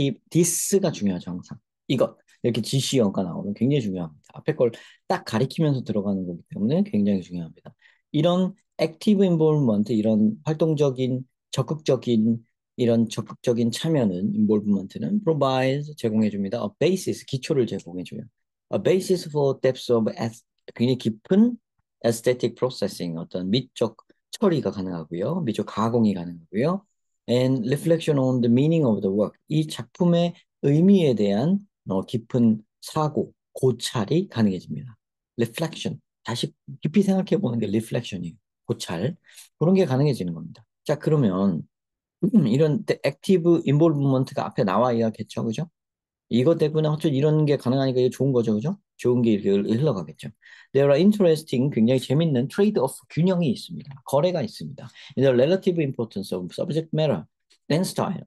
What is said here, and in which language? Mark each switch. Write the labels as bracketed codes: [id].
[ko] this가 중요하죠, 항상. 이것. 이렇게 지시어가 나오면 굉장히 중요합니다. 앞에 걸 딱 가리키면서 들어가는 거기 때문에 굉장히 중요합니다. 이런 active involvement, 이런 활동적인, 적극적인 참여는, involvement는 provides, 제공해줍니다. [en] A basis, [ko] 기초를 제공해줘요. [en] A basis for depth of, [ko] 굉장히 깊은 [en] aesthetic processing, [ko] 어떤 미적 처리가 가능하고요. 미적 가공이 가능하고요. [en] And reflection on the meaning of the work. [ko] 이 작품의 의미에 대한 깊은 사고, 고찰이 가능해집니다. [en] reflection. [ko] 다시 깊이 생각해 보는 게 reflection이에요. 고찰. 그런 게 가능해지는 겁니다. 자, 그러면 이런 active involvement가 앞에 나와야겠죠, 그죠? 이것 때문에 어쩌 이런 게 가능하니까 이게 좋은 거죠, 그죠? 좋은 게 이렇게 흘러가겠죠. [en] There are interesting, [ko] 굉장히 재밌는 trade-off 균형이 있습니다. 거래가 있습니다. [en] The relative importance of subject matter and style.